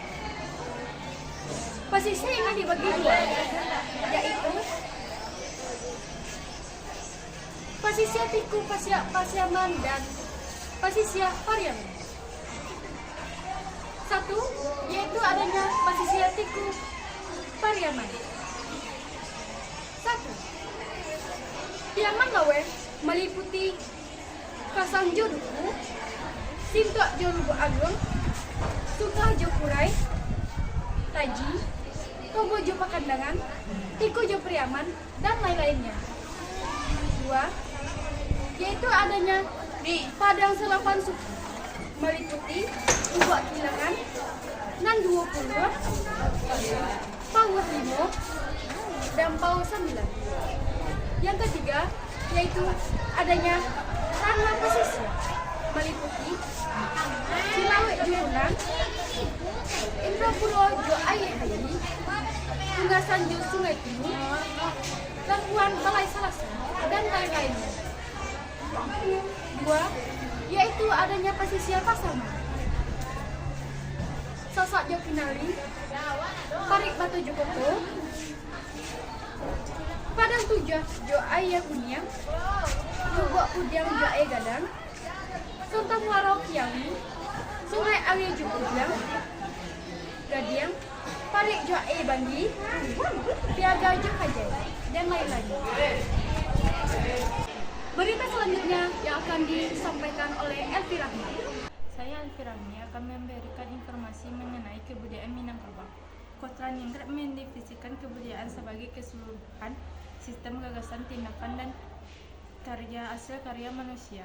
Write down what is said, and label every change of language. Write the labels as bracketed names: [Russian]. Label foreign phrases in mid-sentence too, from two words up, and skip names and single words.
[Indonesian] Pesisir ini dibagi dua, yaitu pesisir Tiku Pasiaman dan pesisir Pariaman. Satu, yaitu adanya pesisir Tiku Pariaman. Satu, Piaman Lawe meliputi Kasangjo Duku, Sintok Jo Lubu Agung, Sukajo Purai, Taji, Tobo Jo Pakandangan, Tiku Jo Priaman, dan lain-lainnya. Dua, yaitu adanya Padang Selapan Suku meliputi Lubuak Kilangan, Nan 20, Pauh 5, dan Pauh 9. Yang ketiga, yaitu adanya tanah pesisir meliputi Cilawe Jurunan, Indrapuro Jo Aye Hayi, Tungasan Jo Sungai Timur, Labuan Balai Salasa, dan lain-lainnya. Dua, yaitu adanya pesisir Pasaman, Sasak Jo Kinali, Parik Batu Jo Koto, Padang Tujah Jo Aye Kunyang, Lubuak Pudiang Jo Aye Gadang, Sonta Muaro Kiawi, Sungai Awi Jo Pudiang, Gadiang, Parik Jo Aye Banggi, Piaga Jo Kajai, dan lain-lain. Berita selanjutnya yang akan disampaikan oleh Elvi Rahmi. Saya Alfi Rahmi akan memberikan informasi mengenai kebudayaan Minangkabau. Kota Ningrat mendefinisikan kebudayaan sebagai keseluruhan sistem gagasan, tindakan, dan hasil karya manusia.